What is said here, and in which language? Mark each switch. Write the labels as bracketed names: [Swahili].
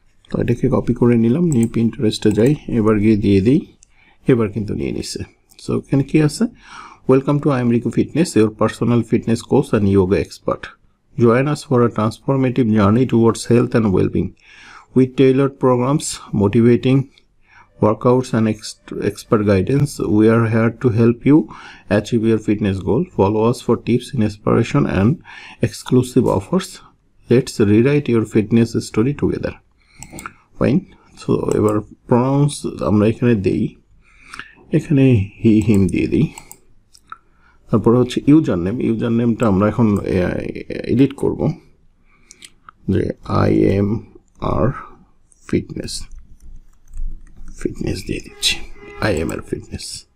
[Bangla] তো এটাকে কপি করে নিলাম, নিয়ে পিন্টারেস্টে যাই, এবার গিয়ে দিয়ে দিই। এবার কিন্তু নিয়ে নিছে। সো এখানে কি আছে? [English] Welcome to I am Riku fitness, your personal fitness coach and yoga expert. Join us for a transformative journey towards health and wellbeing with tailored programs, motivating workouts and expert guidance. We are here to help you achieve your fitness goal. Follow us for tips, inspiration and exclusive offers. Let's rewrite your fitness story together. Fine. [Bangla] So এবার pronounce আমরা এখানে দেই, এখানে হি হিম দিয়ে দিই। তারপরে হচ্ছে user নেমটা আমরা এখন এডিট করব, যে IMR ফিটনেস দিয়ে দিচ্ছি, IMR ফিটনেস।